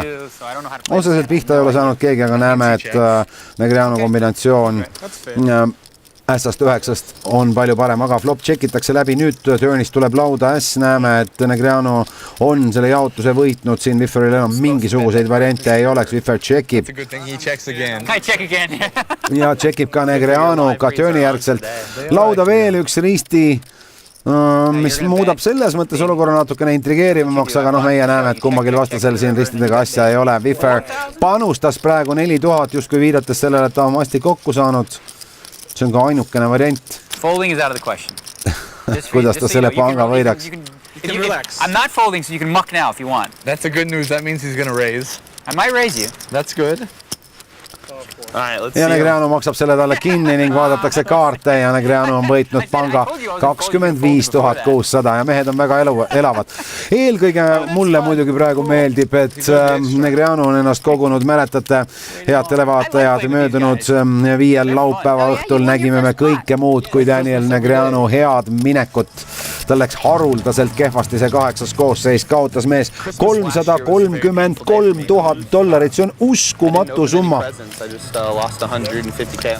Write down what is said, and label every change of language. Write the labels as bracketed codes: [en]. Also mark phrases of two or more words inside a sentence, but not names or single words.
[et] Otseselt pihta ei ole saanud keegi, aga näeme, et Negreanu kombinatsioon S-ast 9-st on palju parem, aga flop tšekitakse läbi, nüüd turnist tuleb lauda S, näeme, et Negreanu on selle jaotuse võitnud, siin Wifferil enam mingisuguseid variante ei oleks, Wiffer tšekib. [en] It's a good thing he checks again. I check again. [et] Ja tšekib ka Negreanu, ka turni järgselt. Lauda veel üks risti, mis muudab selles mõttes olukorra natukene intrigeerivamaks, aga meie näeme, et kummagil vastasel siin ristidega asja ei ole. Wiffer panustas praegu 4000, justkui viidates sellele, et ta on masti kokku saanud. See on ka ainukene variant. [en] Folding is out of the question. [et] Kuidas ta selle panga võidaks? [en] Relax. I'm not folding, so you can muck now if you want. That's a good news. That means he's going to raise. I might raise you. That's good. All right, let's ja see. [et] Negreanu maksab selle talle kinni ning vaadatakse kaarte ja Negreanu on võitnud panga 25 600 ja mehed on väga elavad. Eelkõige mulle muidugi praegu meeldib, et Negreanu on ennast kogunud, mäletate, head televaatajad, möödunud 5 laupäeva õhtul nägime me kõike muud kui Daniel Negreanu head minekut. Tal läks haruldaselt kehvasti see 8. koosseis, kaotas mees $333,000, see on uskumatu summa. [en] I just lost 150K.